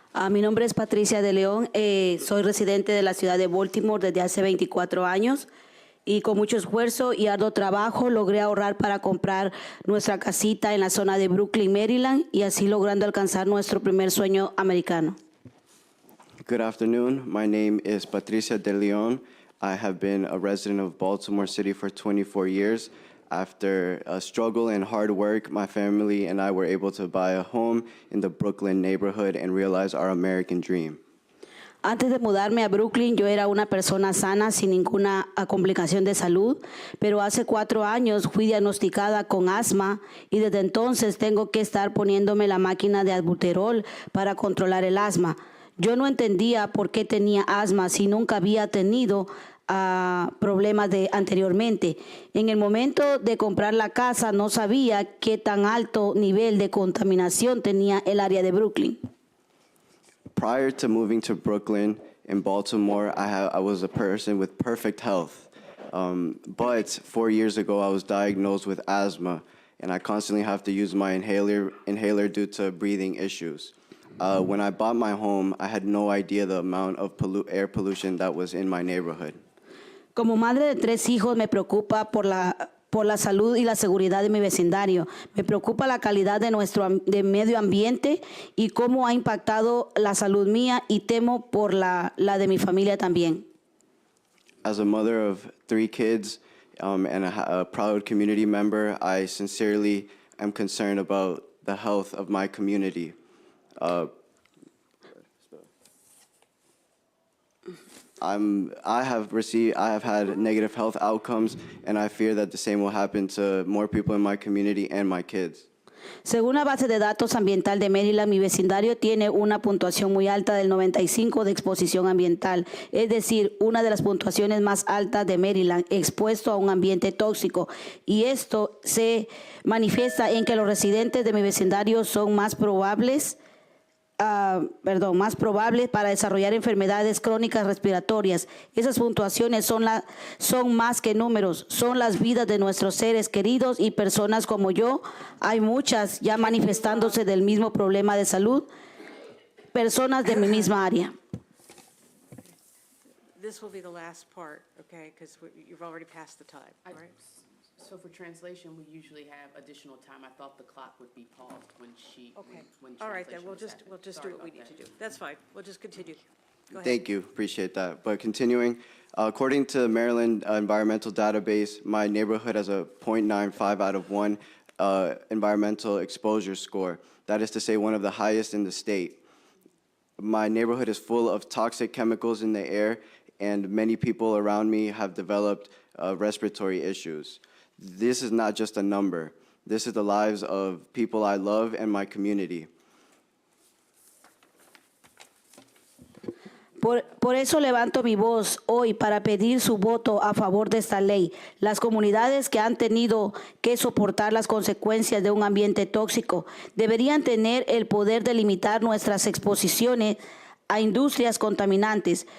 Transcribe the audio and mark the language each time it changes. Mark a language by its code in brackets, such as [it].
[es] Mi nombre es Patricia de León. Soy residente de la ciudad de Baltimore desde hace 24 años y con mucho esfuerzo y arduo trabajo logré ahorrar para comprar nuestra casita en la zona de Brooklyn, Maryland, y así logrando alcanzar nuestro primer sueño americano. [en] Good afternoon. My name is Patricia de Leon. I have been a resident of Baltimore City for 24 years. After a struggle and hard work, my family and I were able to buy a home in the Brooklyn neighborhood and realize our American dream. [es] Antes de mudarme a Brooklyn, yo era una persona sana sin ninguna complicación de salud, pero hace 4 años fui diagnosticada con asma y desde entonces tengo que estar poniéndome la máquina de albuterol para controlar el asma. Yo no entendía por qué tenía asma si nunca había tenido problemas anteriormente. En el momento de comprar la casa no sabía qué tan alto nivel de contaminación tenía el área de Brooklyn. [en] Prior to moving to Brooklyn in Baltimore, I was a person with perfect health. But 4 years ago, I was diagnosed with asthma, and I constantly have to use my inhaler due to breathing issues. When I bought my home, I had no idea the amount of air pollution that was in my neighborhood. [es] Como madre de 3 hijos, me preocupa por la salud y la seguridad de mi vecindario. Me preocupa la calidad de nuestro medio ambiente y cómo ha impactado la salud mía y temo por la de mi familia también. [en] As a mother of 3 kids and a proud community member, I sincerely am concerned about the health of my community. I have had negative health outcomes, and I fear that the same will happen to more people in my community and my kids. [es] Según la base de datos ambiental de Maryland, mi vecindario tiene una puntuación muy alta del 95 de exposición ambiental, es decir, una de las puntuaciones más altas de Maryland, expuesto a un ambiente tóxico. Y esto se manifiesta en que los residentes de mi vecindario son más probables para desarrollar enfermedades crónicas respiratorias. Esas puntuaciones son más que números, son las vidas de nuestros seres queridos y personas como yo. Hay muchas ya manifestándose del mismo problema de salud, personas de mi misma área. [en] This will be the last part, okay, because you've already passed the time, right? So for translation, we usually have additional time. I thought the clock would be paused when Okay. when All right, then, translation we'll was just, happening. we'll just do Sorry what we about need to that. do. That's fine. We'll just continue. Go ahead. Thank you, appreciate that. But continuing, according to Maryland Environmental Database, my neighborhood has a 0.95 out of 1 environmental exposure score. That is to say, one of the highest in the state. My neighborhood is full of toxic chemicals in the air, and many people around me have developed respiratory issues. This is not just a number. This is the lives of people I love and my community. [es] Por eso levanto mi voz hoy para pedir su voto a favor de esta ley. Las comunidades que han tenido que soportar las consecuencias de un ambiente tóxico deberían tener el poder de limitar nuestras exposiciones a industrias contaminantes.